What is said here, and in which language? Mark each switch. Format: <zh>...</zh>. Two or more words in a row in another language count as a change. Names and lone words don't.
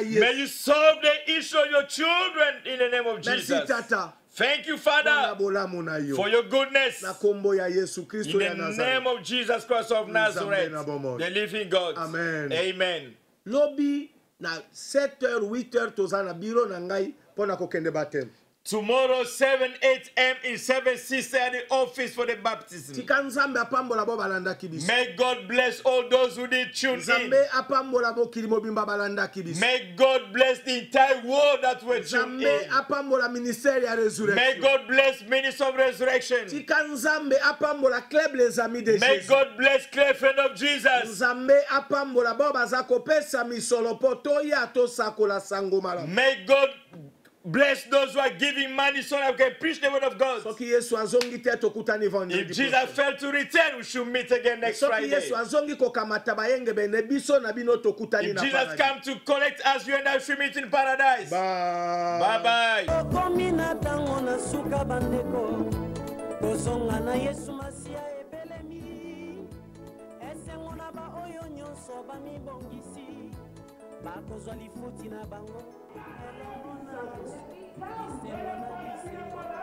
<en>May</en> <ln>yesu</ln> <en>you solve the issue of your children in the name of</en> <ln>merci</ln> <en>Jesus.</en> <ln>tata</ln> <en>Thank you,</en> <ln>na</ln> <en>Father,</en> <ln>bolamu na yo</ln> <en>for your goodness.</en> <ln>na kombo ya yesu</ln> <en>In</en> <ln>kristo ya</ln> <en>the name</en> <ln>nazareth</ln> <en>of Jesus Christ of Nazareth,</en> <ln>na bomoi.</ln> <en>the living God.</en> <ln>Amen.</ln> <en>Amen.</en> <ln>lobi na 7h 8h toza na biro na ngai mpo na kokende bateme</ln> <en>Tomorrow, 7, 8 a.m. in 7 Sister at the office for the baptism.</en> <ln>tika nzambe apambola bo balandaki biso</ln> <en>May God bless all those who did tune in.</en> <ln>nzambe apambola mokili mobimba balandaki biso</ln> <en>May God bless the entire world that were tuned</en> <ln>nzambe</ln> <en>in.</en> <ln>apambola ministère ya</ln> <en>May</en> <ln>résurrection</ln> <en>God bless Minister of Resurrection.</en> <ln>tika nzambe apambola club</ln> <fr>les amis de</fr> <en>May</en> <ln>jésus</ln> <en>God bless clear friend of Jesus.</en> <ln>nzambe apambola bo baza kopesa misolo mpo toya tosakola sango malamu</ln> <en>May God bless those who are giving money so that we can preach the word of God.</en> <ln>soki yesu azongi te tokutani</ln> <en>If</en> <ln>vendredi</ln> <en>Jesus</en> <ln>prochain.</ln> <en>failed to return, we should meet again next</en> <ln>soki</ln> <en>Friday.</en> <ln>yesu azongi kokamata bayenge bene biso na bino tokutani</ln> <en>If</en> <ln>na</ln> <en>Jesus</en> <ln>paradis.</ln> <en>come to collect us, you and I should meet in paradise. Bye. Bye-bye.</en> <ln>okomi na ntango na suka bandeko kozonga na yesu masiya ebelemi esengo na baoyo nyonso bamibongisi bakozwa lifuti na bango elongo na yesu lisengo na lisengo</ln>